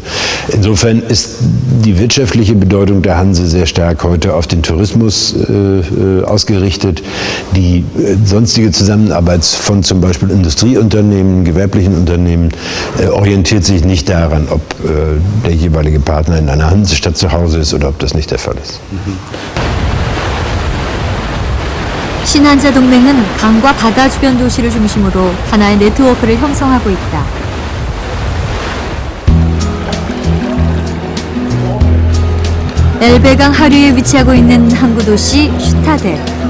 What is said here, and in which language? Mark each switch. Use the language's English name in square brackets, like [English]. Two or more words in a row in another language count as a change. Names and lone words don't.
[German] Insofern ist die wirtschaftliche Bedeutung der Hanse sehr stark heute auf den Tourismus ausgerichtet. Die sonstige Zusammenarbeit von zum Beispiel Industrieunternehmen, gewerblichen Unternehmen orientiert sich nicht daran, ob der jeweilige Partner in einer Hansestadt zu Hause ist oder ob das nicht der Fall ist. [Korean] 신한자 동맹은 강과 바다 주변 도시를 중심으로 하나의 네트워크를 형성하고 있다. 엘베강 하류에 위치하고 있는 항구 도시 슈타데.